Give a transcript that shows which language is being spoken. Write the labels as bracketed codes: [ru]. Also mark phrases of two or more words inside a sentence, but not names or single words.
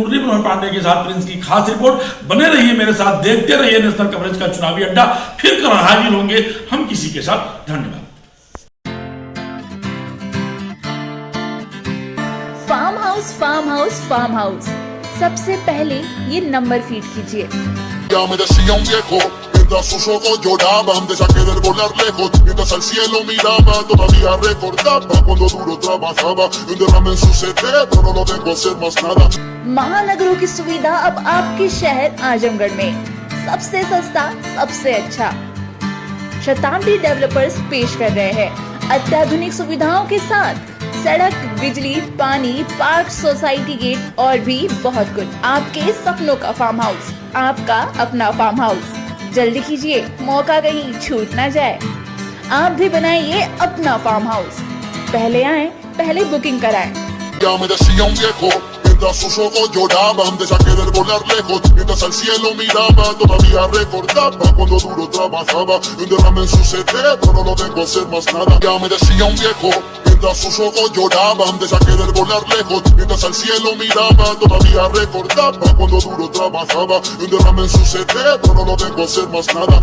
[hi] मुरली मनोहर पांडे के साथ प्रिंस की खास रिपोर्ट। बने रहिए मेरे साथ, देखते रहिए [en] national coverage [hi] का चुनावी अड्डा। फिर कर हाजिर होंगे हम किसी के साथ। धन्यवाद। [en] farm house, farm house, farm house. [hi] सबसे पहले ये [en] number feed [hi] कीजिए। [es] Ya me decía un viejo, mientras sus ojos lloraban, te saqué del volar lejos, mientras al cielo miraba, todavía recordaba cuando duro trabajaba, un derrame en su cerebro, no lo dejo hacer más nada. [hi] महानगरों की सुविधा अब आपके शहर आजमगढ़ में सबसे सस्ता, सबसे अच्छा। शताब्दी डेवलपर्स पेश कर रहे हैं अत्याधुनिक सुविधाओं के साथ सड़क, बिजली, पानी, पार्क, [en] society gate [hi] और भी बहुत कुछ। आपके सपनों का [en] farm house, [hi] आपका अपना [en] farm house. [hi] जल्दी कीजिए, मौका कहीं छूट ना जाए। आप भी बनाइए अपना [en] farm house. [hi] पहले आएं, पहले बुकिंग कराएं। [es] Ya me decía un viejo, mientras sus ojos lloraban, te saqué del volar lejos, mientras al cielo miraba, todavía recordaba cuando duro trabajaba, un derrame en su cerebro, no lo dejo hacer más nada. Ya me decía un viejo, mientras sus ojos lloraban, te saqué del volar lejos, mientras al cielo miraba, todavía recordaba cuando duro trabajaba, un derrame en su cerebro, no lo dejo hacer más nada.